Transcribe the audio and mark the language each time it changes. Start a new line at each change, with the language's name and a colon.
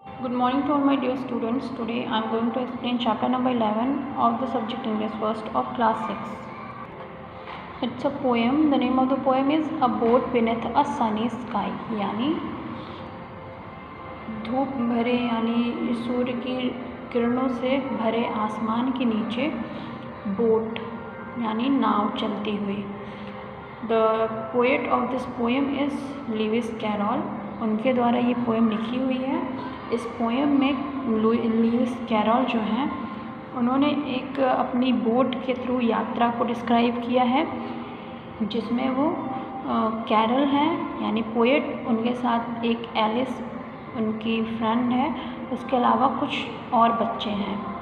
English: Good morning to all my dear students. Today I am going to explain chapter number 11 of the subject English first of class 6. It's a poem. The name of the poem is A Boat Beneath a Sunny Sky.
Hindi: यानी धूप भरे यानी सूर्य की किरणों से भरे आसमान के नीचे बोट यानी नाव चलती हुई.
English: The poet of this poem is Lewis Carroll.
Hindi: उनके द्वारा ये पोएम लिखी हुई है. इस पोएम में लुइस कैरल जो हैं उन्होंने एक अपनी बोट के थ्रू यात्रा को डिस्क्राइब किया है, जिसमें वो कैरल हैं यानी पोएट, उनके साथ एक एलिस उनकी फ्रेंड है, उसके अलावा कुछ और बच्चे हैं.